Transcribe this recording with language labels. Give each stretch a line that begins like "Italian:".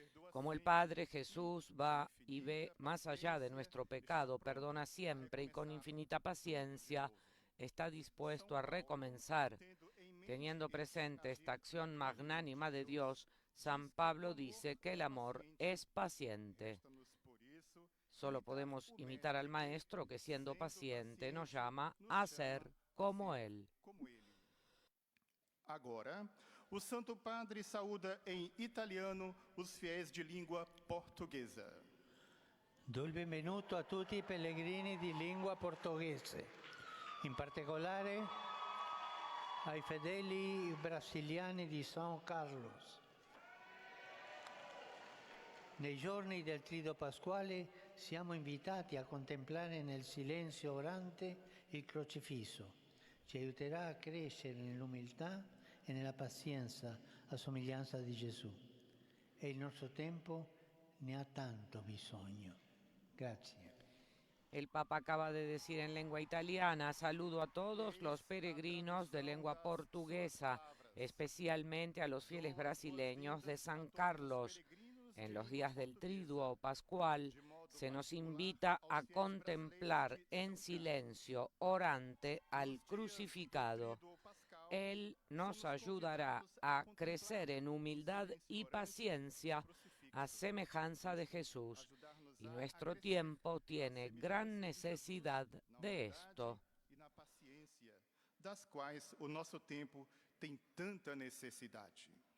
Spanish: Como el Padre, Jesús va y ve más allá de nuestro pecado, perdona siempre y con infinita paciencia está dispuesto a recomenzar. Teniendo presente esta acción magnánima de Dios, San Pablo dice que el amor es paciente. Solo podemos imitar al Maestro que, siendo paciente, nos llama a ser como Él.
Portuguese: Agora, o Santo Padre saúda em italiano os fiéis de língua portuguesa.
Italian: Do il benvenuto a tutti i pellegrini di lingua portoghese, in particolare ai fedeli brasiliani di São Carlos. Nei giorni del Trido Pasquale siamo invitati a contemplare nel silenzio orante il crocifisso. Ci aiuterà a crescere nell'umiltà e nella pazienza a somiglianza di Gesù. E il nostro tempo ne ha tanto bisogno. Grazie.
Spanish: El Papa acaba de decir en lengua italiana: saludo a todos los peregrinos de lengua portuguesa, especialmente a los fieles brasileños de San Carlos. En los días del Triduo Pascual se nos invita a contemplar en silencio orante al crucificado. Él nos ayudará a crecer en humildad y paciencia a semejanza de Jesús. Y nuestro tiempo tiene gran necesidad de esto.
Portuguese: E na paciência, das quais o nosso tempo tem tanta necessidade.